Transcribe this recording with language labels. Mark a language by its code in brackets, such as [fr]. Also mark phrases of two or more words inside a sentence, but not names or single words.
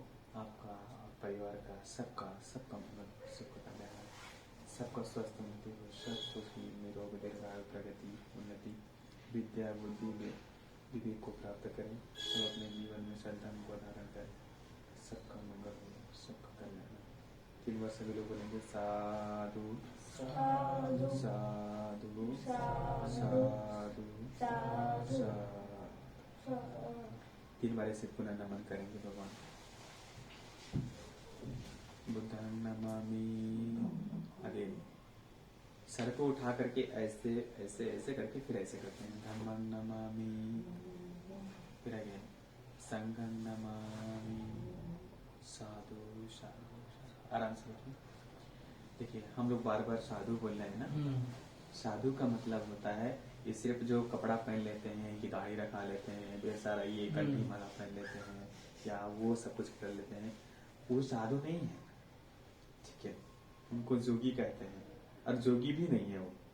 [hi] आपका परिवार का सबका मंगल, सबका कल्याण, सबका स्वस्थ उन्नति हो, सब सुखी निरोग दीर्घायु प्रगति उन्नति, विद्या बुद्धि में विवेक को प्राप्त करें, सब अपने जीवन में श्रद्धा को धारण करें, सबका मंगल हो, सबका कल्याण। 3 बार सभी लोग बोलेंगे साधु साधु साधु साधु साधु साधु 3 बार ऐसे पुनः नमन करेंगे भगवान। [pi] बुद्धं नमामि। [hi] अगेन सर को उठा करके ऐसे ऐसे ऐसे करके फिर ऐसे करते हैं। [pi] धम्मं नमामि, [hi] फिर अगेन [pi] संघं नमामि, साधु साधु साधु। [hi] आराम से बैठिए। देखिए हम लोग बार बार साधु बोल रहे हैं ना। साधु का मतलब होता है ये सिर्फ जो कपड़ा पहन लेते हैं, कि दाढ़ी रखा लेते हैं, ढेर सारा ये कंठी माला पहन लेते हैं या वो सब कुछ कर लेते हैं, वो साधु नहीं है। ठीक है, उनको जोगी कहते हैं और जोगी भी नहीं है वो।